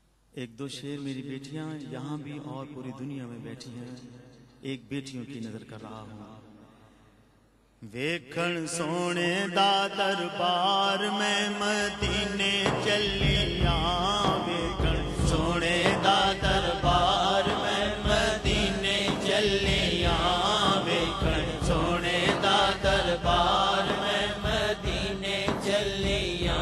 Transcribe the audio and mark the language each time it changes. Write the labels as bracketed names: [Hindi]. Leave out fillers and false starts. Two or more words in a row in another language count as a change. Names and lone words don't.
[Urdu] ایک دو شیر میری بیٹیاں یہاں بھی اور پوری دنیا میں بیٹھی ہیں، ایک بیٹیوں کی نظر کر رہا ہوں۔ [Punjabi] ویکھن سونے دا دربار میں مدینے چلیاں، ویکھن سونے دا دربار میں مدینے چلیاں، ویکھن سونے دا دربار میں مدینے چلیاں،